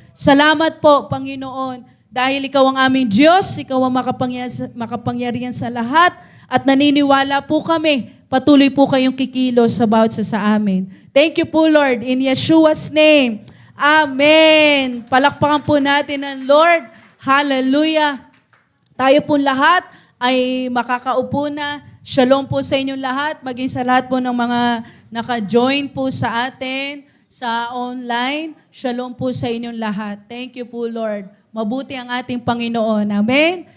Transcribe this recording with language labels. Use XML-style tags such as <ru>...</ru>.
<tl>Salamat po, Panginoon, dahil ikaw ang aming Diyos, ikaw ang makapangyarihan sa lahat, at naniniwala po kami, patuloy po kayong kikilos sa bawat sa amin.</tl> <en>Thank you po, Lord, in Yeshua's name. Amen.</en> <tl>Palakpakan po natin ang Lord. Hallelujah. Tayo po lahat ay makakaupo na. Shalom po sa inyong lahat, maging sa lahat po ng mga naka-join po sa atin sa online. Shalom po sa inyong lahat.</tl> <en>Thank you</en> <tl>po, Lord. Mabuti ang ating Panginoon. Amen.</tl>